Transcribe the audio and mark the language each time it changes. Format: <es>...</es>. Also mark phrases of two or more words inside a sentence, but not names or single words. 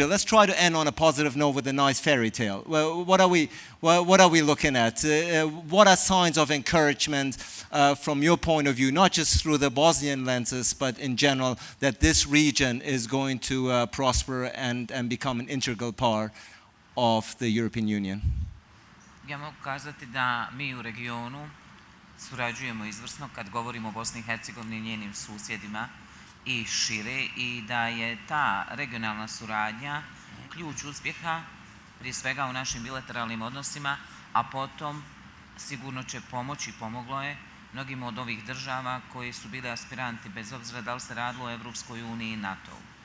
<en>Let's try to end on a positive note with a nice fairy tale. Well, what are we looking at? What are signs of encouragement from your point of view, not just through the Bosnian lenses, but in general, that this region is going to prosper and become an integral part of the European Union?</en> <bs>Ja mogu kazati da mi u regionu surađujemo izvrsno kad govorimo o Bosni i Hercegovini i njenim susjedima i šire, i da je ta regionalna suradnja ključ uspjeha prije svega u našim bilateralnim odnosima, a potom sigurno će pomoći, pomoglo je mnogim od ovih država koji su bili aspiranti, bez obzira da li se radilo o Evropskoj uniji i NATO-u.</bs>